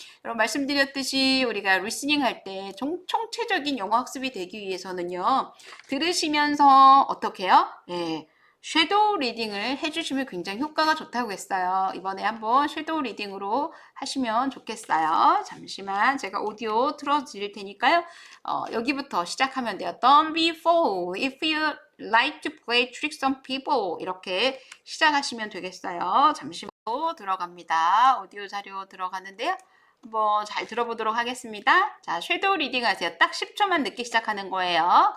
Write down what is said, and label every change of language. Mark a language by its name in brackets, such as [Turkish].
[Korean] 여러분 말씀드렸듯이 우리가 리스닝 할 때 총체적인 영어 학습이 되기 위해서는요. 들으시면서 어떻게 해요? 예, 섀도우 리딩을 해주시면 굉장히 효과가 좋다고 했어요. 이번에 한번 섀도우 리딩으로 하시면 좋겠어요. 잠시만 제가 오디오 틀어드릴 테니까요. 여기부터 시작하면 돼요. [English] Don't be fooled if you like to play tricks on people. [Korean] 이렇게 시작하시면 되겠어요. 잠시만 들어갑니다. 오디오 자료 들어가는데요. 한번 잘 들어보도록 하겠습니다. 자, 섀도우 리딩 하세요. 딱 10초만 늦게 시작하는 거예요.